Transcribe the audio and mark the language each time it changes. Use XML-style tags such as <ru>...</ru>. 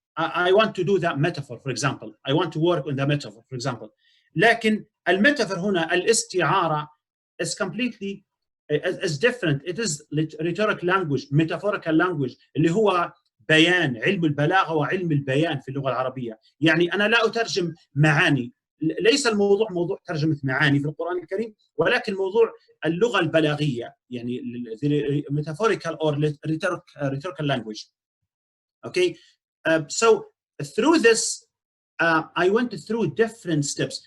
<en>I want to do that metaphor, for example. I want to work on the metaphor, for example.</en> <ar>لكن الميتافور هنا الاستعارة</ar> <en>is completely is different. It is rhetoric language, metaphorical language</en> <ar>اللي هو بيان، علم البلاغة وعلم البيان في اللغة العربية. يعني أنا لا أترجم معاني، ليس الموضوع موضوع ترجمة معاني في القرآن الكريم، ولكن موضوع اللغة البلاغية، يعني</ar> <en>metaphorical or rhetorical language. Okay, so through this I went through different steps.</en>